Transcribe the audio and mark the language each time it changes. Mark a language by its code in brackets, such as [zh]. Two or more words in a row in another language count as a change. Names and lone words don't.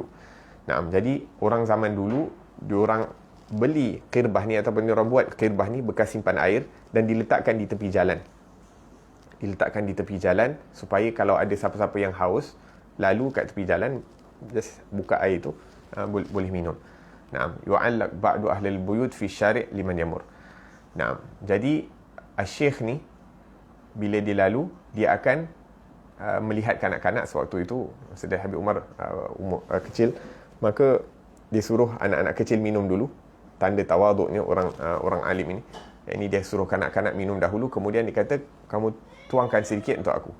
[ms] Jadi orang zaman dulu diorang beli qirbah ni ataupun diorang buat qirbah ni, bekas simpan air, dan diletakkan di tepi jalan. Diletakkan di tepi jalan supaya kalau ada siapa-siapa yang haus lalu kat tepi jalan, just buka air tu, boleh minum. [ar] يعلق بعض أهل البيوت في الشارع لمن يمر. [ms] Jadi Syekh ni bila dia lalu, dia akan melihat kanak-kanak sewaktu itu. Sayyidina Habib Umar kecil, maka dia suruh anak-anak kecil minum dulu. Tanda tawaduknya orang alim ini. Ini dia suruh kanak-kanak minum dahulu, kemudian dia kata, kamu tuangkan sedikit untuk aku.